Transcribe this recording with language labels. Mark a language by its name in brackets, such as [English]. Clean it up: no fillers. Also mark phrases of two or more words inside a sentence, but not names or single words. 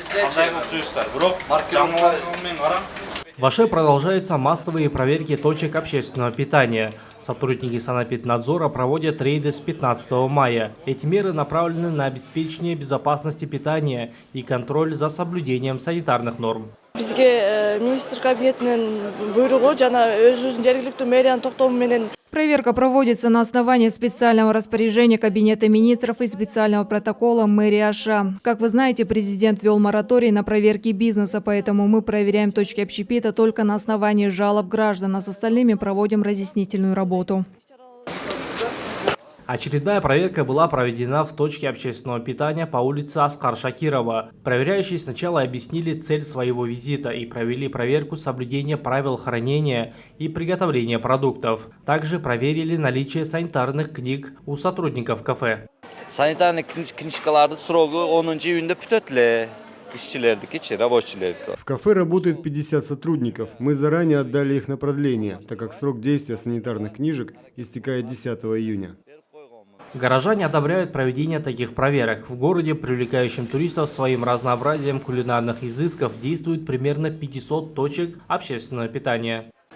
[Russian] В Аше продолжаются массовые проверки точек общественного питания. Сотрудники Санэпиднадзора проводят рейды с 15 мая. Эти меры направлены на обеспечение безопасности питания и контроль за соблюдением санитарных норм. [Kyrgyz] Бизге министр кабинетинин буйругу жана өзүбүздүн жергиликтүү мэриянын токтому менен. [Russian] Проверка проводится на основании специального распоряжения Кабинета министров и специального протокола мэрии Аша. Как вы знаете, президент ввел мораторий на проверки бизнеса, поэтому мы проверяем точки общепита только на основании жалоб граждан, а с остальными проводим разъяснительную работу. Очередная проверка была проведена в точке общественного питания по улице Аскар Шакирова. Проверяющие сначала объяснили цель своего визита и провели проверку соблюдения правил хранения и приготовления продуктов. Также проверили наличие санитарных книг у сотрудников кафе. [Kyrgyz] Санитарный книжкаларды сроку 10 июнда бүтөт. [Russian] В кафе работает 50 сотрудников. Мы заранее отдали их на продление, так как срок действия санитарных книжек истекает 10 июня. Горожане одобряют проведение таких проверок. В городе, привлекающем туристов своим разнообразием кулинарных изысков, действует примерно 500 точек общественного питания.